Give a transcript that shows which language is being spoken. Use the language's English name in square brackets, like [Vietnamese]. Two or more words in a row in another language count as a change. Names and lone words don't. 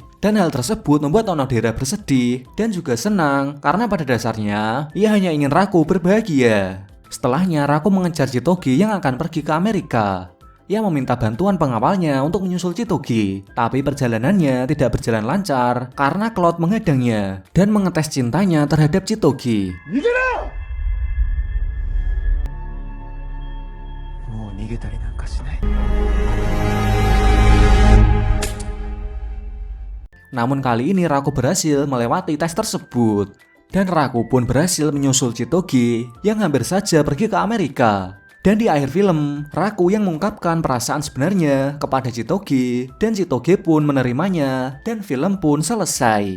[Indonesian] Dan hal tersebut membuat Onodera bersedih dan juga senang karena pada dasarnya ia hanya ingin Raku berbahagia. Setelahnya Raku mengejar Chitogi yang akan pergi ke Amerika. Ia meminta bantuan pengawalnya untuk menyusul Chitogi, tapi perjalanannya tidak berjalan lancar karena Cloud menghadangnya dan mengetes cintanya terhadap Chitogi. [Japanese] 逃げろ！もう逃げたりなんかしない。 [Indonesian] Namun kali ini Raku berhasil melewati tes tersebut. Dan Raku pun berhasil menyusul Chitogi yang hampir saja pergi ke Amerika. Dan di akhir film, Raku yang mengungkapkan perasaan sebenarnya kepada Chitogi, dan Chitogi pun menerimanya, dan film pun selesai.